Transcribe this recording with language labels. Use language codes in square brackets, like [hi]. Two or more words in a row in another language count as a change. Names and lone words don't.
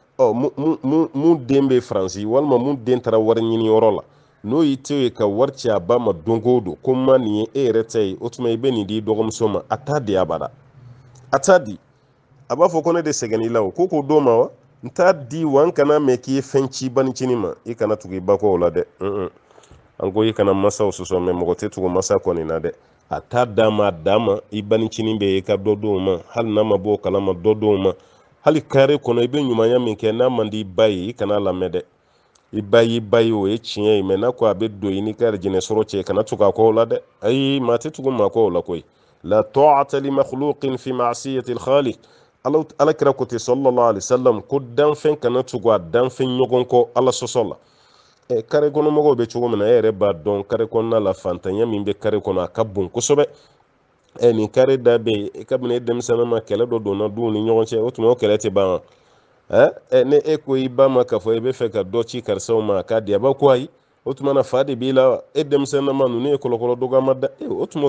[bm] mun den bɛ faransi walima mun den taara wari ɲini yɔrɔ la n'o y'i to ye ka wari ci a ba ma don o don ko ma nin ye e yɛrɛ ta ye o tuma i bɛ nin di dɔgɔmuso ma a t'a di abada a t'a di a b'a fɔ ko ne de sɛgɛn i la o ko k'o don ma wa n t'a di wa n kana mɛn k'i ye fɛn ci banicinin ma i kana tugu i ba kɔ o la dɛ an ko i kana masaw sɔsɔ mɛ mɔgɔ tɛ tugu masa kɔni na dɛ a t'a d'a ma a d'a ma i banicinin bɛ i ka dɔ d'o ma hali n'a ma bɔ o kalama dɔ d'o ma hali kare kɔnɔ i bɛ ɲumanya min kɛ n'a man di i ba ye i kana lamɛn dɛ i ba y'i ba ye o ye tiɲɛ ye mɛ n'a ko a bɛ don i ni ka jinɛ sɔrɔ cɛ kana tugu a kɔ o la dɛ ayi maa tɛ tugu maa kɔ o la koyi [ar] لا طاعة لمخلوق في معصية الخالق [bm] ala kira ko ten [ar] صلى الله عليه وسلم [bm] ko danfɛn kana tugu a danfɛn ɲɔgɔn kɔ ala sɔsɔ la kare kɔnɔ mɔgɔw bɛ cogo min na e yɛrɛ b'a dɔn kare kɔnɔna la fantanya min bɛ kare kɔnɔ a ka bon kosɛbɛ nin kare da bɛ yen kabini e denmisɛnnin ma kɛlɛ dɔ donna duw ni ɲɔgɔn cɛ o tuma o kɛlɛ tɛ ban ne e ko i ba ma k'a fɔ i bɛ fɛ ka dɔ ci karisaw ma a k'a di a b'a ko ayi o tuma na fa de b'i la e denmisɛnnin ma ninnu ye kɔlɔkɔlɔ dɔgɔma da o tuma o